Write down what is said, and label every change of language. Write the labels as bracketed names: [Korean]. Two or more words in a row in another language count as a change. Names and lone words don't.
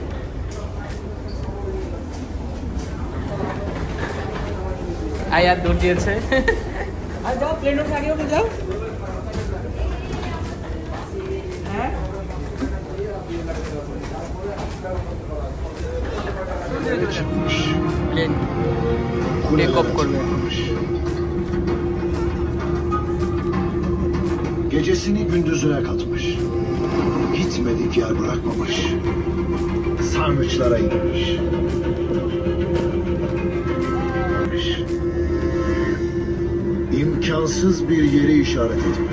[Bangla] আয়াত দৌড় দিয়েছে। আর যাও, প্লেন উঠে আগে উঠে যাও। হ্যাঁ প্লেন [English] take off [Bangla] করবে। [Turkish] Gecesini gündüzüne katmış. Gitmedik yer bırakmamış. Sarnıçlara inmiş. İmkansız bir yeri işaret etmiş.